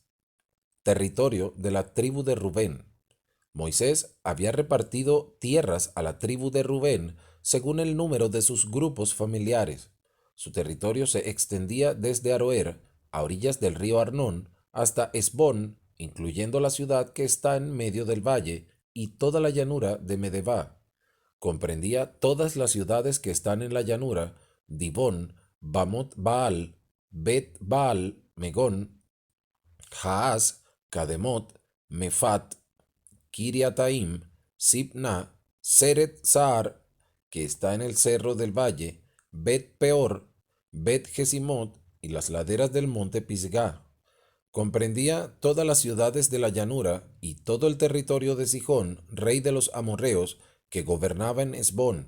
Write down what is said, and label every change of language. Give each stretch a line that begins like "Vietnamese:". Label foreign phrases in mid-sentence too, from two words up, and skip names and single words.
Spanish: Territorio de la tribu de Rubén. Moisés había repartido tierras a la tribu de Rubén según el número de sus grupos familiares. Su territorio se extendía desde Aroer, a orillas del río Arnón, hasta Hesbón, incluyendo la ciudad que está en medio del valle, y toda la llanura de Medeba. Comprendía todas las ciudades que están en la llanura: Dibón, Bamot Baal, Bet Baal, Megón, Jaaz, Cademot, Mefat, Kiriataim, Sibna, Seret Sahar, que está en el cerro del valle, Bet Peor, Bet Jesimot y las laderas del monte Pisgah. Comprendía todas las ciudades de la llanura y todo el territorio de Sihón, rey de los amorreos, que gobernaba en Hesbón.